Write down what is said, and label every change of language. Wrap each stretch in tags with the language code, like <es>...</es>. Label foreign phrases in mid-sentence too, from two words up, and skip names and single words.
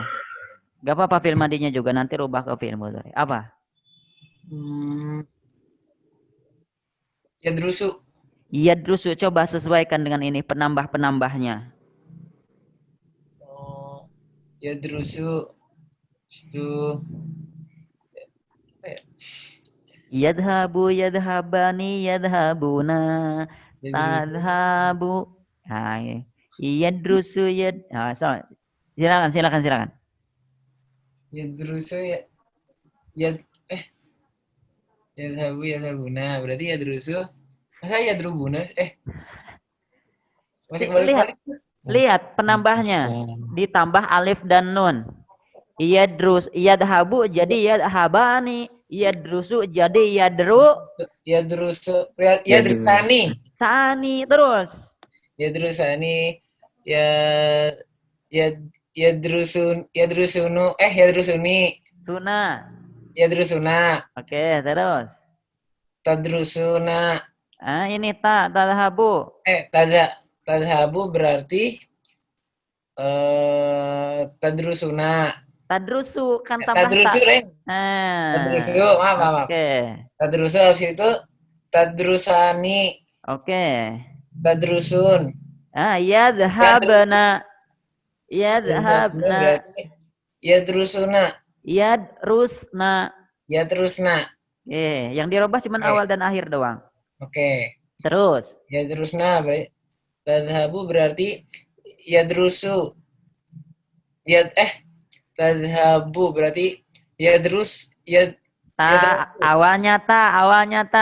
<id>Gak apa-apa fi'il madinya juga nanti rubah ke</id> <ar>فعل مضارع'.</ar> <id>Apa?</id> <ar>Yadrusu.</ar> <id>Yadrusu, coba sesuaikan dengan ini penambahnya.</id> <ar>Yadrusu.</ar> <id>Itu</id> <ar>يذهب يذهبان يذهبون. Tadhabu.</ar> <id>Nah, yadrusu, silakan.</id> <ar>يدرس يذهب يذهبون.</ar> <id>Berarti yadrusu. Masa yadrubuna? Masih kembali. Lihat penambahnya. Ditambah alif dan nun. Yadhabu jadi yadhabani. Yadrusu jadi</id> <ar>Yadrusani.</ar> <id>Sani terus.</id> <ar>يدرسان يدرسون. Suna. Yadrusuna.</ar> <id>Oke, terus.</id> <ar>Tadrusuna.</ar> <id>Ini tadhabu. Tadhabu berarti tadrusuna. Tadrusu kan tambah</id> <ar>Tadrusu, tak. Reng.</ar> <id>Nah. Tadrusu, maaf. Oke. Tadrusu habis itu tadrusani, Oke.</id> <ar>tadrusun. Yadhabna. Yadhabna Yadhabna.</ar> <id>berarti yadrusuna.</id> <ar>Yadrusna. Yadrusna.</ar> <id>Yang dirubah cuma Oke. awal dan akhir doang. Oke. Terus. Yadrusna berarti tadhabu berarti yadrusu. Tadhabu berarti yadrus Awalnya ta.</id>